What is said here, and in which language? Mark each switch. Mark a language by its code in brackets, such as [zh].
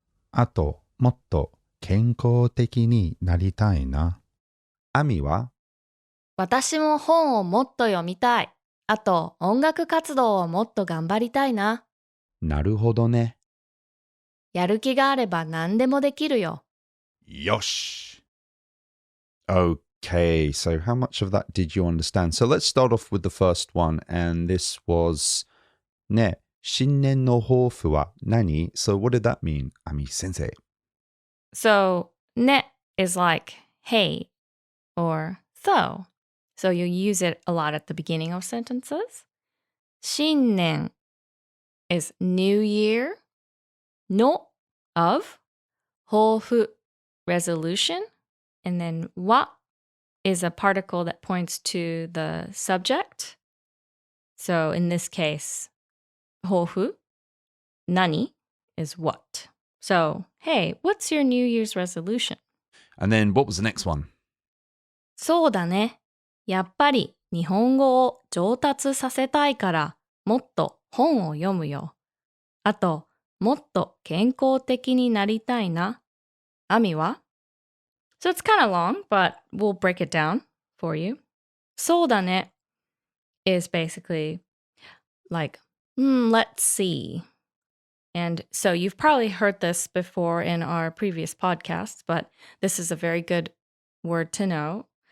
[ja] あと、もっと健康的になりたいな。アミは私も本をもっと読みたい。あと、音楽活動をもっと頑張りたいな。なるほどね。やる気があれば何でもできるよ。よし。 [en] Okay, so how much of that did you understand? So let's start off with the first one, and this was [ja] ね、新年の抱負は何? [en] So what did that mean, Ami Sensei? So, ね is like, hey, or so. So you use it a lot at the beginning of sentences. 新年 is new year. の of. 抱負 resolution. And then は is a particle that points to the subject. So in this case, 抱負 nani is what. So, hey, what's your New Year's resolution? And then what was the next one? [ja] そうだね。やっぱり日本語を上達させたいからもっと本を読むよ。あと、もっと健康的になりたいな。 Ami wa? [en] So it's kind of long, but we'll break it down for you. [ja] そうだね [en] is basically like, let's see. And so you've probably heard this before in our previous podcasts, but this is a very good word to know.